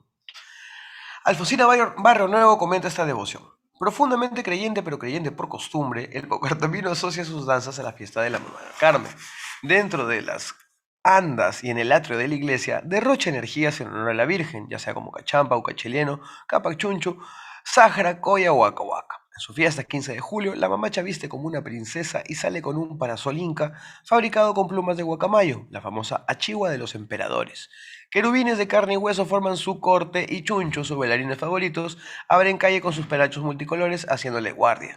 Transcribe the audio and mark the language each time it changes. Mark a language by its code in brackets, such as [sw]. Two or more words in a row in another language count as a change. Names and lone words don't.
[es] Alfonsina Barrio Nuevo comenta esta devoción. Profundamente creyente, pero creyente por costumbre, el paucartambino asocia sus danzas a la fiesta de la Mamá Carmen. Dentro de las andas y en el atrio de la iglesia, derrocha energías en honor a la Virgen, ya sea como cachampa o cachileno, capachuncho, sajra, coya o acahuaca. En su fiesta, 15 de julio, la mamacha viste como una princesa y sale con un parasol inca fabricado con plumas de guacamayo, la famosa achigua de los emperadores. Querubines de carne y hueso forman su corte y Chuncho, sus bailarines favoritos, abren calle con sus perachos multicolores haciéndole guardia.